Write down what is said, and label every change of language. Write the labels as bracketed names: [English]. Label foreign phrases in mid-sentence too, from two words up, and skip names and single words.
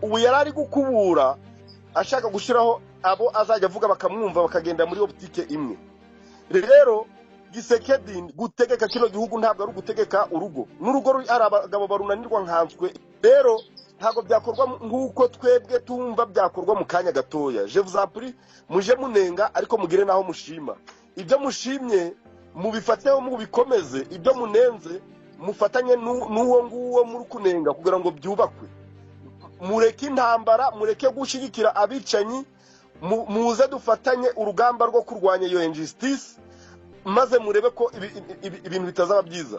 [Rundi] Ubu yarari gukubura ashaka gushiraho abo azajya avuga bakamwumva bakagenda muri optique imwe. Rero Gisekedi gutegeka kino gihugu ntabwo ari gutegeka urugo, n'urugo ari abagabo barunanirwa nkanswe. Rero ntabwo byakorwa nk'uko twebwe tumva byakorwa mu kanya gatoya. [French] Je vous en prie, [Rundi] muje munenga ariko mugire naho mushima. Ibyo mushimye mubifateho mubikomeze, ibyo munenze mufatanye n'uwo nguwo muri kunenga kugira ngo byubakwe. Mureke intambara, mureke gushigikira abicanyi, muze dufatanye urugamba rwo kurwanya iyo injustice, maze murebe ko ibintu bitazaba byiza.